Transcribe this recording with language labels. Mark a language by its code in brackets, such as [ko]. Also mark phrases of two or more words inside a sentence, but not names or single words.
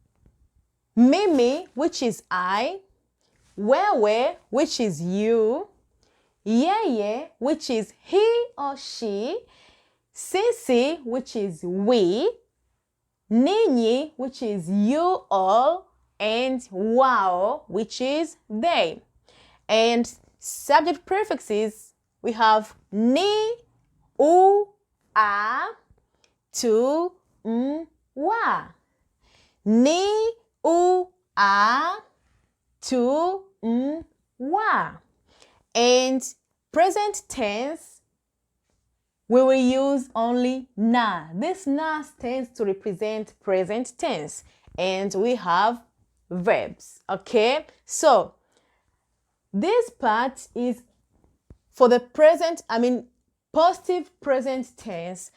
[en] Mimi, which is I, wewe, which is you, yeye, which is he or she, sisi, which is we, ninyi, which is you all, and wao, which is they. And subject prefixes, we have [sw] ni, u, a, tu, wa. Ni, u, a, tu, wa. [en] And present tense, we will use only na. This na stands to represent present tense. And we have verbs, okay? So, this part is for the present, positive present tense.